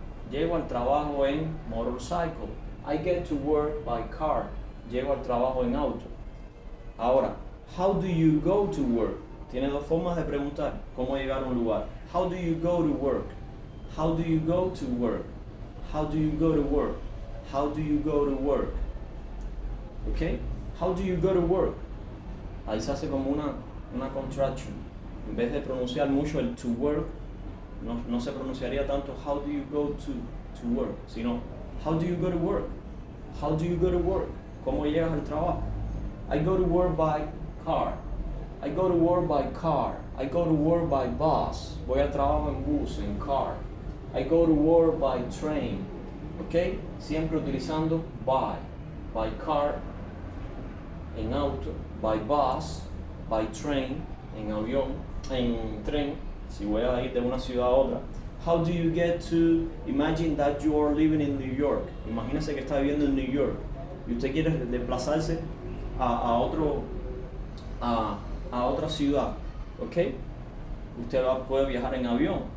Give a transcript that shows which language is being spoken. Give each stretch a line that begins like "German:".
Spanish: Llego al trabajo en
English: motorcycle. I get to work by car.
Spanish: Llego al trabajo en auto. Ahora,
English: how do you go to work?
Spanish: Tiene dos formas de preguntar cómo llegar a un lugar.
English: How do you go to work? How do you go to work? How do you go to work? How do you go to work? Okay? How do you go to work?
Spanish: Ahí se hace como una contraction. En vez de pronunciar mucho el to work, no se pronunciaría tanto
English: how do you go to work,
Spanish: sino
English: how do you go to work?
Spanish: How do you go to work? ¿Cómo llegas al trabajo?
English: I go to work by car. I go to work by car. I go to work by bus.
Spanish: Voy al trabajo en bus, en car.
English: I go to work by train.
Spanish: ¿Ok? Siempre utilizando
English: by car,
Spanish: en auto,
English: by bus, by train,
Spanish: en avión, en tren, si voy a ir de una ciudad a otra.
English: How do you get to, imagine that you are living in New York.
Spanish: Imagínese que está viviendo en New York y usted quiere desplazarse a otra ciudad, ¿ok? Usted puede viajar en avión.